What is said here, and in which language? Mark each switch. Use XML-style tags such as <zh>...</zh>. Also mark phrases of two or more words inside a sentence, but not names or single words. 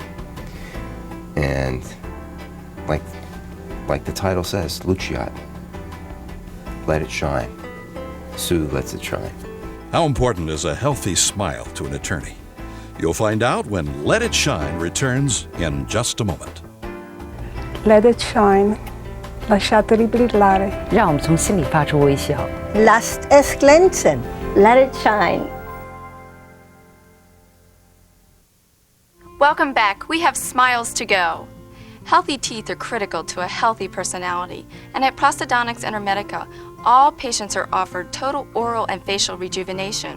<en>And like the title says, Luciat, let it shine. Sue lets it shine. How important is a healthy smile to an attorney? You'll find out when Let It Shine returns in just a moment. Let it shine,</en> <it>lasciateli brillare.</it> <zh>让我们从心里发出微笑。</zh> <de>Lasst es glänzen.</de> <en>Let it shine. Welcome back. We have smiles to go. Healthy teeth are critical to a healthy personality, and at Prosthodontics Intermedica, all patients are offered total oral and facial rejuvenation.</en>